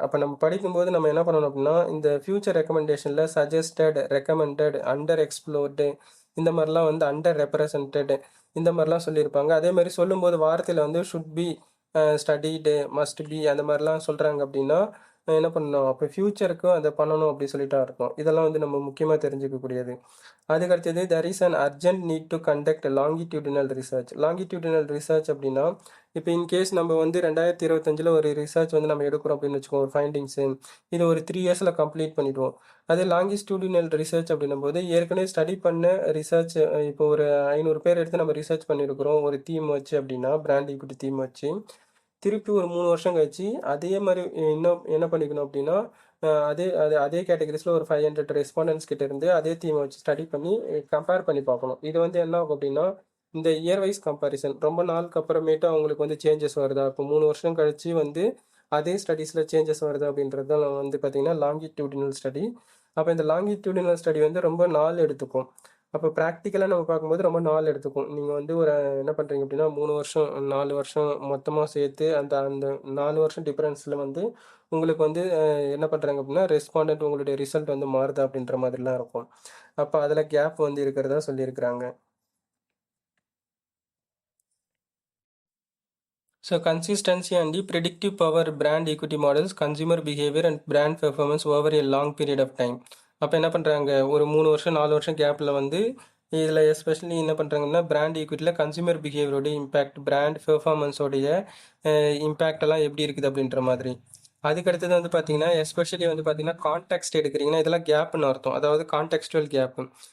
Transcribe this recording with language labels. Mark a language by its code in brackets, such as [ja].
[ta] அப்போ நம்ம படிக்கும்போது நம்ம என்ன பண்ணணும் அப்படின்னா இந்த future ரெக்கமெண்டேஷனில் suggested, recommended, under explored இந்த மாதிரிலாம் வந்து அண்டர் ரெப்ரசன்டட் இந்த மாதிரிலாம் சொல்லியிருப்பாங்க. அதே மாதிரி சொல்லும்போது வார்த்தையில் வந்து should be, studied, must be அந்த மாதிரிலாம் சொல்கிறாங்க அப்படின்னா என்ன பண்ணணும், அப்போ ஃப்யூச்சருக்கு அதை பண்ணணும் அப்படி சொல்லிட்டு அர்த்தம். இதெல்லாம் வந்து நம்ம முக்கியமாக தெரிஞ்சுக்கக்கூடியது. [en] அதுக்கடுத்தது there is an urgent need to conduct longitudinal research. [ta] longitudinal research அப்படின்னா இப்போ இன்கேஸ் நம்ம வந்து 2025 ஒரு ரிசர்ச் வந்து நம்ம எடுக்கிறோம் அப்படின்னு வச்சுக்கோங்க, ஒரு ஃபைண்டிங்ஸு இது ஒரு 3 இயர்ஸில் கம்ப்ளீட் பண்ணிடுவோம். அதே லாங்கிஸ்டியூடினல் ரிசர்ச் அப்படின்னும் போது ஏற்கனவே ஸ்டடி பண்ண ரிசர்ச், இப்போ ஒரு 500 பேர் எடுத்து நம்ம ரிசர்ச் பண்ணியிருக்கிறோம் ஒரு தீம் வச்சு அப்படின்னா, பிராண்ட் ஈக்விட்டி தீம் வச்சு திருப்பி ஒரு 3 வருஷம் கழிச்சு அதே மாதிரி இன்னும் என்ன பண்ணிக்கணும் அப்படின்னா, அதே கேட்டகரிஸில் ஒரு 500 ரெஸ்பாண்டன்ஸ் கிட்ட இருந்து அதே தீமை வச்சு ஸ்டடி பண்ணி கம்பேர் பண்ணி பார்க்கணும். இது வந்து என்ன ஆகும் அப்படின்னா, இந்த இயர் வைஸ் கம்பேரிசன் ரொம்ப நாளுக்கு அப்புறமேட்டு அவங்களுக்கு வந்து சேஞ்சஸ் வருதா, இப்போ 3 வருஷம் கழிச்சு வந்து அதே ஸ்டடீஸில் சேஞ்சஸ் வருதா அப்படின்றது தான் வந்து பார்த்தீங்கன்னா லாங்கிடியூடினல் ஸ்டடி. அப்போ இந்த லாங்கிடியூடினல் ஸ்டடி வந்து ரொம்ப நாள் எடுத்துக்கும். அப்போ ப்ராக்டிக்கலாக நம்ம பார்க்கும்போது ரொம்ப நாள் எடுத்துக்கும். நீங்கள் வந்து ஒரு என்ன பண்ணுறீங்க அப்படின்னா 3 வருஷம் 4 வருஷம் மொத்தமாக சேர்த்து அந்த அந்த 4 வருஷம் டிஃப்ரென்ஸில் வந்து உங்களுக்கு வந்து என்ன பண்ணுறாங்க அப்படின்னா ரெஸ்பாண்டன்ட் உங்களுடைய ரிசல்ட் வந்து மாறுதா அப்படின்ற மாதிரிலாம் இருக்கும். அப்போ அதில் கேப் வந்து இருக்கிறதா சொல்லியிருக்கிறாங்க. [en] So consistency and the predictive power brand equity models, consumer behavior and brand performance over a long period of time. [ta] அப்போ என்ன பண்ணுறாங்க, ஒரு 3 வருஷம் 4 வருஷம் கேப்பில் வந்து இதில் எஸ்பெஷலி என்ன பண்ணுறாங்கன்னா brand ஈக்விட்டியில் consumer பிஹேவியரோடைய impact, brand பெர்ஃபார்மன்ஸோடைய impact எல்லாம் எப்படி இருக்குது அப்படின்ற மாதிரி. அதுக்கடுத்தது வந்து பார்த்தீங்கன்னா எஸ்பெஷலி வந்து பார்த்தீங்கன்னா கான்டெக்ஸ்ட் எடுக்கிறீங்கன்னா இதெல்லாம் கேப்னு அர்த்தம், அதாவது கான்டெக்ஸ்டுவல் கேப்பு.